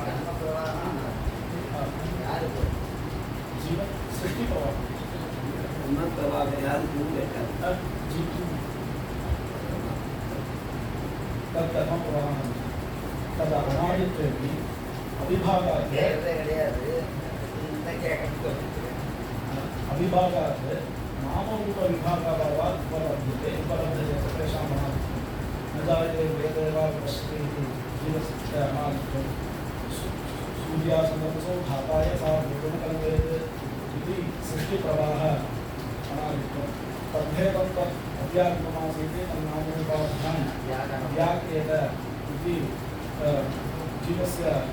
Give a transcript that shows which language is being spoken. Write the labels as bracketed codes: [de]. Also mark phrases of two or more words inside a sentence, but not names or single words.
[ta] யாருக்கு [sa] जीवन सृष्टिप्रवाहः तत्कर्मप्रवाहानां तद् अनादित्वेपि अविभागात् [ta] கிடையாது இந்த கேட்க [sa] अविभागात् नामरूपविभागाभावात् उपलभ्यते तेषां न जायते वेदे वा पश्यते इति जीवस्य अनादित्वं सूर्यासन्दर्भसो धाताय सा भूतेन कल्पयेत् इति सृष्टिप्रवाहः अनादित्वं तद्भेदं तत् अव्याकृतमासीत् तन्नामरूपाभ्यां व्याक्रियेत इति जीवस्य